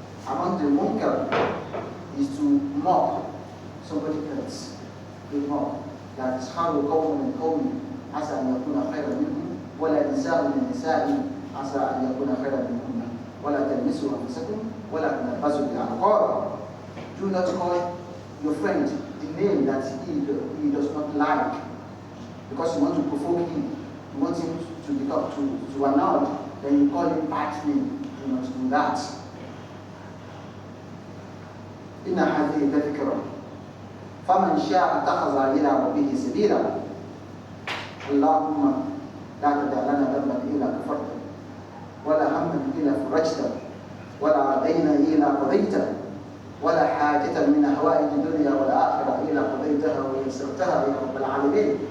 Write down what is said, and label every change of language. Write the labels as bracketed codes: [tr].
[en] Among the munkar is to mock somebody else. They mock. [ar] لا تسخروا قوم من قوم عسى أن يكون خيرا منهم ولا نساء من نساء عسى أن يكون خيرا منهن ولا تلمسوا أنفسكم ولا تنبذوا بالألقاب. [en] Do not call your friend the name that he does not like because you want to provoke him, you want him to become to announce, then you call him bad name. Do not do that. [ar] إن هذه تذكرة فمن شاء اتخذ إلى ربه سبيلا. اللهم لا تدع لنا ذنبا إلا غفرته ولا هما إلا فرجته ولا دينا إلا قضيته ولا حاجة من هوائج الدنيا والآخرة إلا قضيتها ويسرتها يا رب العالمين.